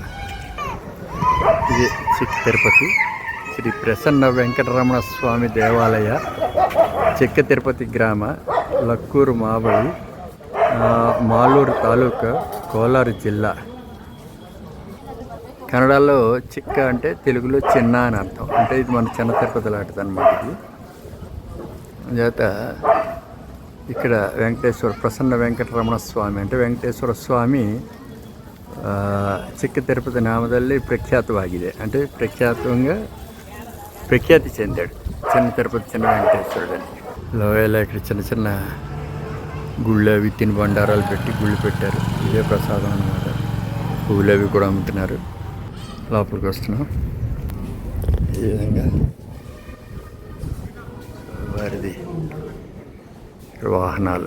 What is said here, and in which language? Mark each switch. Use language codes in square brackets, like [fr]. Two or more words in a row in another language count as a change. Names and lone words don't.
[te] ఇది చిక్క తిరుపతి శ్రీ ప్రసన్న వెంకటరమణ స్వామి దేవాలయ, చిక్క తిరుపతి గ్రామ, లక్కూరు మాబడి, మాలూరు తాలూకా, కోలారు జిల్లా. కన్నడలో చిక్క అంటే తెలుగులో చిన్న అని అర్థం. అంటే ఇది మన చిన్న తిరుపతి లాంటిది అనమాట. ఇది చేత ఇక్కడ ప్రసన్న వెంకటరమణ స్వామి అంటే [kn] ವೆಂಕಟೇಶ್ವರ ಸ್ವಾಮಿ ಚಿಕ್ಕ ತಿರುಪತಿ ನಾಮದಲ್ಲಿ ಪ್ರಖ್ಯಾತವಾಗಿದೆ. [te] అంటే ప్రఖ్యాతి చెందాడు చిన్న తిరుపతి చిన్న వెంకటేశ్వరుడు అని. లోయలో ఇక్కడ చిన్న చిన్న గుళ్ళు అవి తిని బండారాలు పెట్టి గుళ్ళు పెట్టారు. ఇదే ప్రసాదం అన్నమాట. పువ్వులు అవి కూడా అమ్ముతున్నారు. లోపలికి వస్తున్నాం. ఈ విధంగా వారిది ఇక్కడ వాహనాలు.